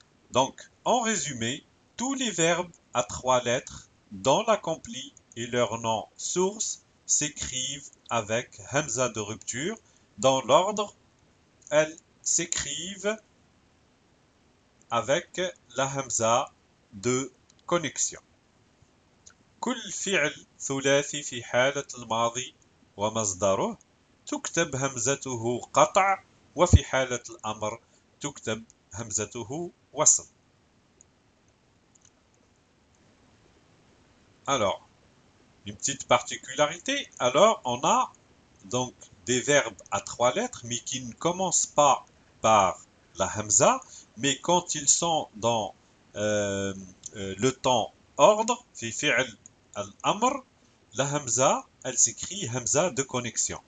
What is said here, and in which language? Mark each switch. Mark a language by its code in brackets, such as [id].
[fr] Donc, en résumé, tous les verbes à trois lettres dans l'accompli et leur nom source s'écrivent avec hamza de rupture. Dans l'ordre, elles s'écrivent avec la hamza de connexion. [ar] كل فعل ثلاثي في حالة الماضي ومصدره تكتب همزته قطع وفي حالة الأمر تكتب همزته وصل. [fr] Alors, une petite particularité, alors on a donc des verbes à trois lettres mais qui ne commencent pas par la hamza, mais quand ils sont dans le temps ordre, fi fi'l al-amr, la hamza, elle s'écrit hamza de connexion.